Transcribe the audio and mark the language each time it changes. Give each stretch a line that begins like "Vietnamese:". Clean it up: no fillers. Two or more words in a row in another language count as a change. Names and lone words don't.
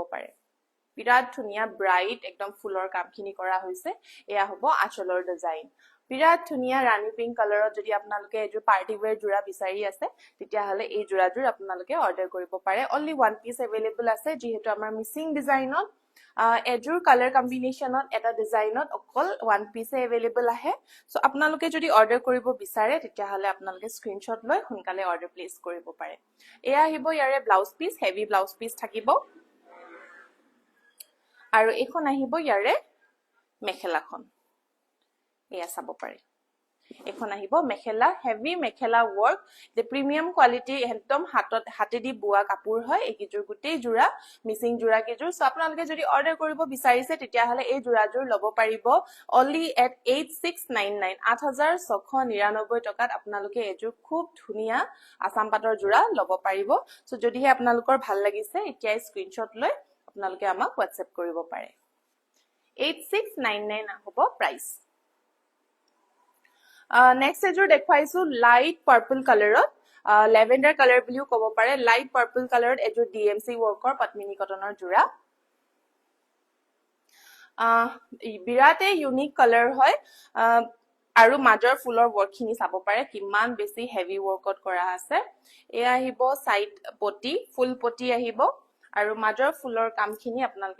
Assamese: পাৰে বিৰাট ধুনীয়া ব্ৰাইট একদম ফুলৰ কামখিনি কৰা হৈছে এয়া হ'ব আঁচলৰ ডিজাইন বিৰাট ধুনীয়া
English: rani pink color
Assamese: যদি আপোনালোকে এযোৰ
English: party wear
Assamese: যোৰা বিচাৰি আছে তেতিয়া হলে এই যোৰাযোৰ আপোনালোকে অৰ্ডাৰ কৰিব পাৰে
English: only one piece available
Assamese: আছে যেহেতু আমাৰ মিসিং ডিজাইনত এযোৰ
English: color combination
Assamese: এটা ডিজাইনত অকল
English: one piece available
Assamese: আহে সো আপোনালোকে যদি অৰ্ডাৰ কৰিব বিচাৰে তেতিয়া হলে আপোনালোকে স্ক্ৰিনশ্বট লৈ সোনকালে
English: order place
Assamese: কৰিব পাৰে এয়া আহিব ইয়াৰে
English: blouse piece heavy blouse piece
Assamese: থাকিব আৰু এখন আহিব ইয়াৰে মেখেলাখন এয়া চাব পাৰে এখন আহিব মেখেলা হেভি মেখেলা
English: work the premium
Assamese: কোয়ালিটি একদম হাতেদি বুয়া কাপোৰ হয় এইকিজোৰ গুটেই জোৰা মিসিং জোৰা কিজোৰ সো আপোনালোকে যদি অৰ্ডাৰ কৰিব বিচাৰিছে তেতিয়া হলে এই জোৰাজোৰ লব পাৰিব
English: only at 8699
Assamese: 8699 টকাত আপোনালোকে এজোৰ খুব ধুনীয়া আসাম পাটৰ জোৰা লব পাৰিব সো যদিহে আপোনালোকৰ ভাল লাগিছে এতিয়া স্ক্ৰিনশ্বট লৈ আপোনালোকে আমাক WhatsApp কৰিব পাৰে 8699 হ'ব প্ৰাইস next এযোৰ দেখুৱাইছো
English: light purple color lavender color
Assamese: বুলিও ক'ব পাৰে
English: light purple color
Assamese: এযোৰ DMC ৱৰ্কৰ পদ্মিনী কটনৰ জোৰা বিৰাটে
English: unique color
Assamese: হয় আৰু মাজৰ ফুলৰ ৱৰ্কখিনি চাব পাৰে কিমান বেছি
English: heavy work
Assamese: কৰা আছে এয়া আহিব
English: side patti
Assamese: ফুল পটি আহিব আৰু মাজৰ ফুলৰ কামখিনি আপোনালোকে